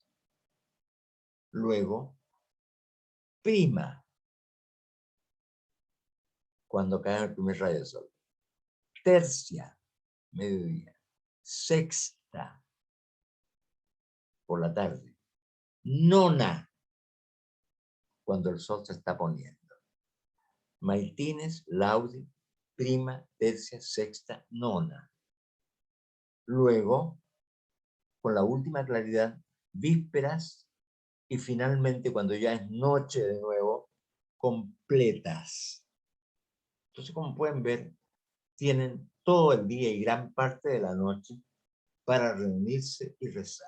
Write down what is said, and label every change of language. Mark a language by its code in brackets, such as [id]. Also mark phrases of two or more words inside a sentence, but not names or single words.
[es] Luego, prima, cuando cae el primer rayo de sol. Tercia, mediodía. Sexta, por la tarde. Nona, cuando el sol se está poniendo. Maitines, laude, prima, tercia, sexta, nona. Luego, con la última claridad, vísperas y finalmente, cuando ya es noche de nuevo, completas. Entonces, como pueden ver, tienen todo el día y gran parte de la noche para reunirse y rezar.